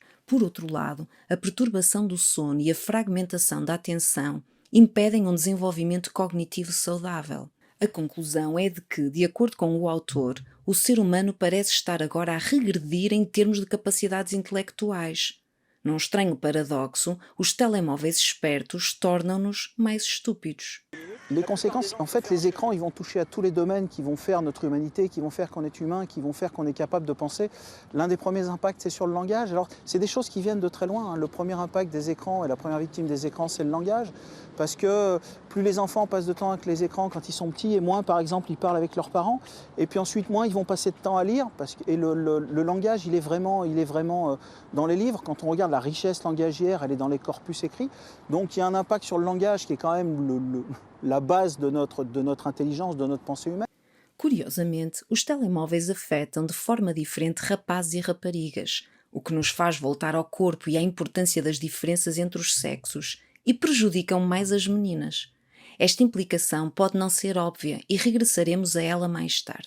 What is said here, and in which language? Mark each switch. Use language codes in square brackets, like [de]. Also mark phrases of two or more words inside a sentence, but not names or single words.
[pt] Por outro lado, a perturbação do sono e a fragmentação da atenção impedem um desenvolvimento cognitivo saudável. A conclusão é de que, de acordo com o autor, o ser humano parece estar agora a regredir em termos de capacidades intelectuais. Num estranho paradoxo, os telemóveis espertos tornam-nos mais estúpidos. [fr] Les conséquences, en fait, les écrans, ils vont toucher à tous les domaines qui vont faire notre humanité, qui vont faire qu'on est humain, qui vont faire qu'on est capable de penser. L'un des premiers impacts, c'est sur le langage. Alors, c'est des choses qui viennent de très loin, hein. Le premier impact des écrans et la première victime des écrans, c'est le langage. Parce que plus les enfants passent de temps avec les écrans quand ils sont petits, et moins, par exemple, ils parlent avec leurs parents. Et puis ensuite, moins ils vont passer de temps à lire. Et le langage, il est vraiment dans les livres. Quand on regarde la richesse langagière, elle est dans les corpus écrits. Donc, il y a un impact sur le langage qui est quand même la base de notre intelligence, de notre pensée humaine. [pt] Curiosamente, os telemóveis afetam de forma diferente rapazes e raparigas, o que nos faz voltar ao corpo e à importância das diferenças entre os sexos, e prejudicam mais as meninas. Esta implicação pode não ser óbvia e regressaremos a ela mais tarde.